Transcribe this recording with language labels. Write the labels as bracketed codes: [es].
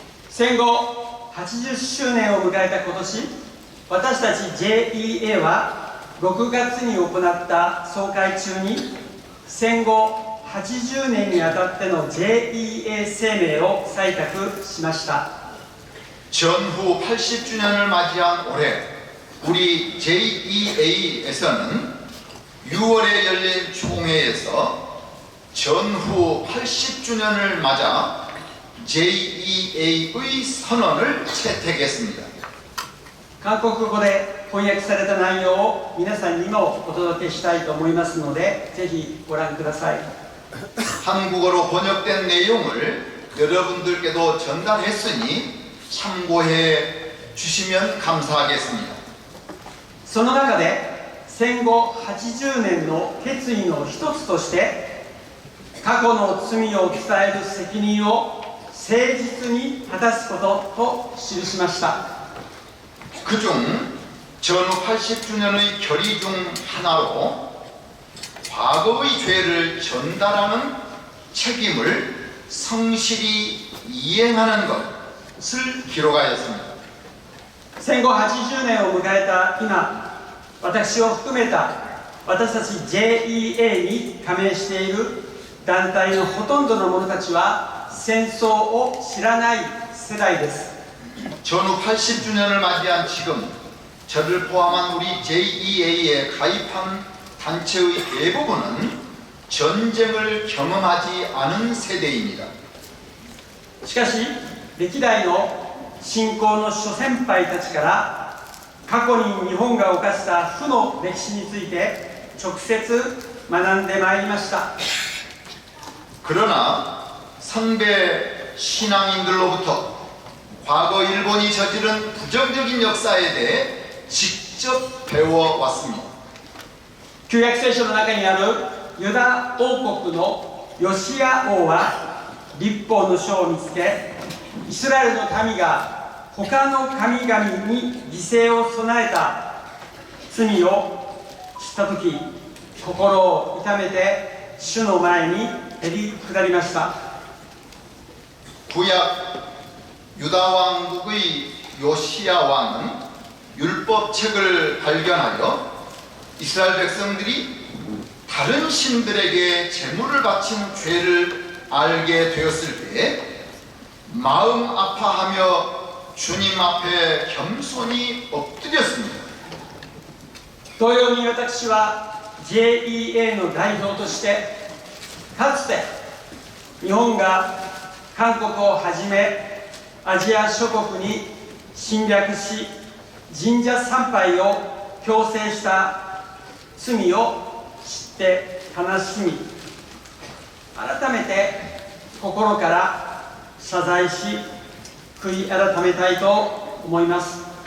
[ja] 戦後80周年を迎えた今年、私たち JEA は6月に行った総会中に戦後80年にあたっての JEA 声明を採択しました。 [ko] 전후 80주년을 맞이한 올해 우리 JEA에서는 6월에 열린 총회에서 전후 80주년을 맞아 JEA의 선언을 채택했습니다. [ja] 韓国語で翻訳された内容を皆さんにもお届けしたいと思いますので、ぜひご覧ください。 [ko] 한국어로 번역된 내용을 여러분들께도 전달했으니 참고해 주시면 감사하겠습니다. [ja] その中で戦後80年の決意の一つとして過去の罪を伝える責任を誠実に果たすことと記しました。 [ko] 그중 전후 80주년의 결의 중 하나로 과거의 죄를 전달하는 책임을 성실히 이행하는 것을 기록하였습니다. [ja] 戦後80年を迎えた今、私を含めた私たち JEA に加盟している団体のほとんどの者たちは戦争を知らない世代です。 [ko] 전후 80주년을 맞이한 지금 저를 포함한 우리 JEA에 가입한 단체의 대부분은 전쟁을 경험하지 않은 세대입니다. [ja] しかし歴代の信仰の諸先輩たちから過去に日本が犯した負の歴史について直接学んでまいりました。 [ko] 그러나 선배 신앙인들로부터 과거 일본이 저지른 부정적인 역사에 대해 직접 배워왔습니다. [ja] 旧約聖書の中にあるユダ王国のヨシア王は律法の書を見つけ、イスラエルの民が他の神々に犠牲を備えた罪を知ったとき、心を痛めて主の前にへり下りました。 [ko] 구약 유다 왕국의 요시야 왕은 율법책을 발견하여 이스라엘 백성들이 다른 신들에게 제물을 바친 죄를 알게 되었을 때 마음 아파하며 주님 앞에 겸손히 엎드렸습니다. [ja] 同様に私は JEA の代表としてかつて日本が韓国をはじめアジア諸国に侵略し神社参拝を強制した罪を知って悲しみ、改めて心から謝罪し悔い改めたいと思います。